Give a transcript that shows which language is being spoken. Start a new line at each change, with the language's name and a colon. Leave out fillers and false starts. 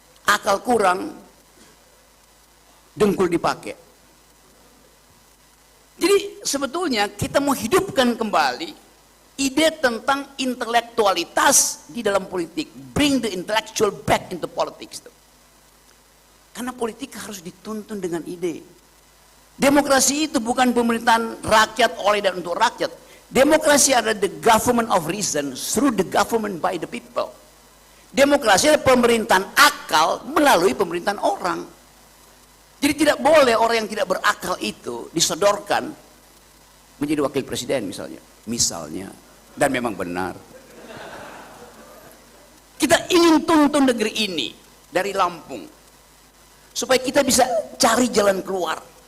Indonesian: Akal kurang, dengkul dipakai. Jadi sebetulnya kita mau hidupkan kembali ide tentang intelektualitas di dalam politik.
English: Bring the intellectual back into politics.
Indonesian: Karena politik harus dituntun dengan ide. Demokrasi itu bukan pemerintahan rakyat oleh dan untuk rakyat. Demokrasi adalah
English: the government of reason through the government by the people.
Indonesian: Demokrasi adalah pemerintahan akal melalui pemerintahan orang. Jadi tidak boleh orang yang tidak berakal itu disodorkan menjadi wakil presiden misalnya, dan memang benar. Kita ingin tuntun negeri ini dari Lampung supaya kita bisa cari jalan keluar.